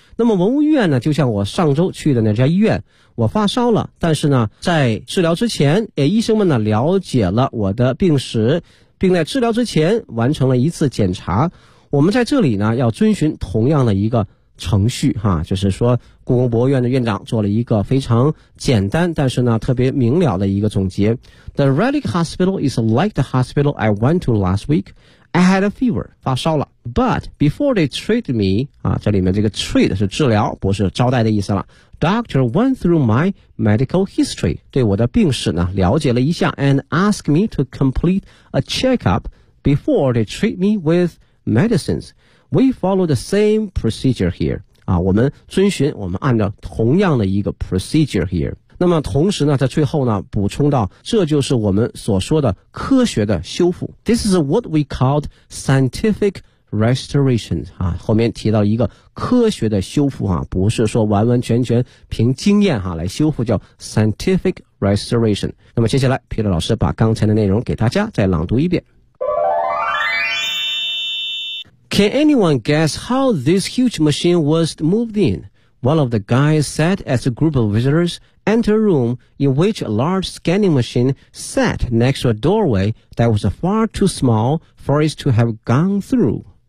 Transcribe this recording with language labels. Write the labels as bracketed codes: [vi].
[zh] 那么文物院呢就像我上周去的那家医院，我发烧了，但是呢在治疗之前医生们呢了解了我的病史，并在治疗之前完成了一次检查。我们在这里呢要遵循同样的一个程序哈，就是说故宫博物院的院长做了一个非常简单但是呢特别明了的一个总结。 [en] The Relic Hospital is like the hospital I went to last week. I had a fever， [zh] 发烧了， [en] but before they treat me [zh] 啊，这里面这个 treat 是治疗不是招待的意思了， [en] Doctor went through my medical history， [zh] 对我的病史呢了解了一下， [en] and asked me to complete a checkup before they treat me with medicines。 We follow the same procedure here. [zh] 啊，我们遵循，我们按照同样的一个 [en] procedure here. [zh] 那么同时呢，在最后呢，补充到，这就是我们所说的科学的修复。 [en] This is what we called scientific restoration. [zh] 啊，后面提到一个科学的修复啊，不是说完完全全凭经验啊来修复，叫 [en] scientific restoration. [zh] 那么接下来 ，Peter 老师把刚才的内容给大家再朗读一遍。 [en] Can anyone guess how this huge machine was moved in? One of the guys said as a group of visitors entered a room in which a large scanning machine sat next to a doorway that was far too small for it to have gone through.